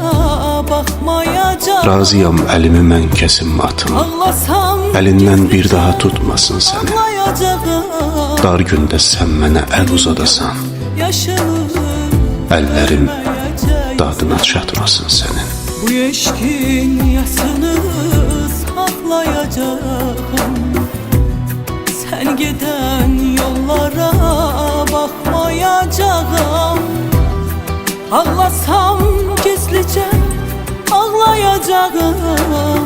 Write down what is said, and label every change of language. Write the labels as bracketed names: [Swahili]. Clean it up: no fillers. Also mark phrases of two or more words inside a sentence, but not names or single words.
[Azerbaijani] Razıyam əlimi mən kəsim atım, əlindən bir daha tutmasın səni. Dar gündə sən mənə əl uzadasan, əllərim dadına çatmasın sənin. [Turkish] Bu eşkin yasını saklayacağım. Sen giden yollara bakmayacağım. Ağlasam gizlice ağlayacağım.